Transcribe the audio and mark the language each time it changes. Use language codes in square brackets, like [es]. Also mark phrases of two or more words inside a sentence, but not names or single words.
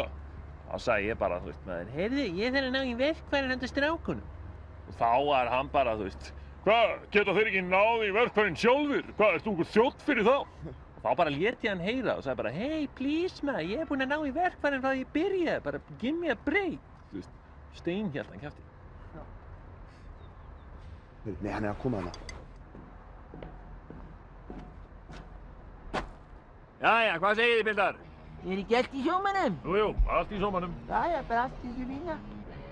[is] Þá sagði ég bara, þú veist, með henni, heyrðu, ég þarf að ná í verkfærin handa strákunum. Og þá var hann bara, þú veist, hvað, geta þeir ekki náð í verkfærin sjálfur? Hvað, ert þú einhver þjónn fyrir þá? Og þá bara lét ég hann heyra og sagði bara, [en] hey, please man, [is] ég er búinn að ná í verkfærin frá því ég byrjaði, bara [en] give me a break. [is] Þú veist, steinhjalt hann kjafti. Nei, hann er að koma hana. Jæja, hvað segið þið, piltar? Er ekki allt í sjómanum? Jú, allt í sómanum. Jæja, bara allt í þessu fína.